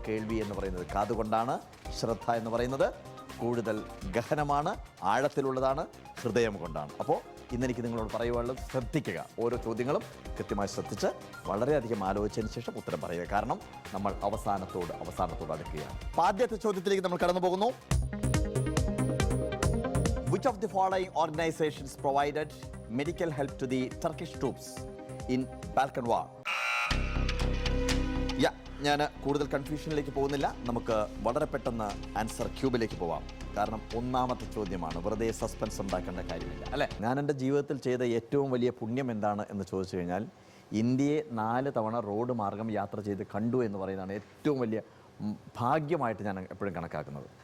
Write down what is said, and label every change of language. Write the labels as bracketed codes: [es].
[ml] കേൾവി എന്ന് പറയുന്നത് കാതുകൊണ്ടാണ്, ശ്രദ്ധ എന്ന് പറയുന്നത് കൂടുതൽ ഗഹനമാണ്, ആഴത്തിലുള്ളതാണ്, ഹൃദയം കൊണ്ടാണ്. അപ്പോൾ ഇന്നെനിക്ക് നിങ്ങളോട് പറയുവാനുള്ളത്, ശ്രദ്ധിക്കുക. ഓരോ ചോദ്യങ്ങളും കൃത്യമായി ശ്രദ്ധിച്ച് വളരെയധികം ആലോചിച്ചതിന് ശേഷം ഉത്തരം പറയുക. കാരണം നമ്മൾ അവസാനത്തോട് അടുക്കുകയാണ്. ആദ്യത്തെ ചോദ്യത്തിലേക്ക് നമ്മൾ കടന്നു പോകുന്നു. [en] Which of the following organizations provided medical help to the Turkish troops in Balkan War? [ml] ഞാൻ കൂടുതൽ കൺഫ്യൂഷനിലേക്ക് പോകുന്നില്ല. നമുക്ക് വളരെ പെട്ടെന്ന് ആൻസർ ക്യൂബിലേക്ക് പോവാം. കാരണം ഒന്നാമത്തെ ചോദ്യമാണ്, വെറുതെ സസ്പെൻസ് ഉണ്ടാക്കേണ്ട കാര്യമില്ല, അല്ലേ? ഞാൻ എൻ്റെ ജീവിതത്തിൽ ചെയ്ത ഏറ്റവും വലിയ പുണ്യം എന്താണ് എന്ന് ചോദിച്ചു കഴിഞ്ഞാൽ, ഇന്ത്യയെ 4 തവണ റോഡ് മാർഗം യാത്ര ചെയ്ത് കണ്ടു എന്ന് പറയുന്നതാണ് ഏറ്റവും വലിയ ഭാഗ്യമായിട്ട് ഞാൻ എപ്പോഴും കണക്കാക്കുന്നത്.